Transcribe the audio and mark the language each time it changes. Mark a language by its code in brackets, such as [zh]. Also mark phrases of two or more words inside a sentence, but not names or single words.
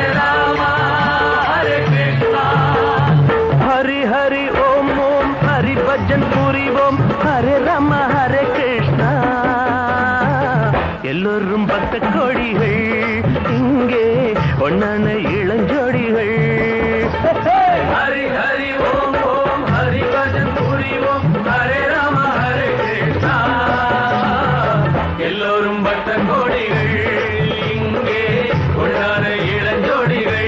[hi] रामा हरे कृष्णा हरि हरि ओम ओम हरि भजन पूरी ओम हरे रामा हरे कृष्णा [ta] எல்லோரும் பக்த கோடிகள் இங்கே ஒன்னான இளஞ்சோடிகள் [hi] हरि हरि ओम ओम हरि भजन पूरी ओम हरे राम हरे कृष्णा [ta] எல்லோரும் பக்த கோடிகள் இங்கே ஒன்னான இளஞ்சோடிகள்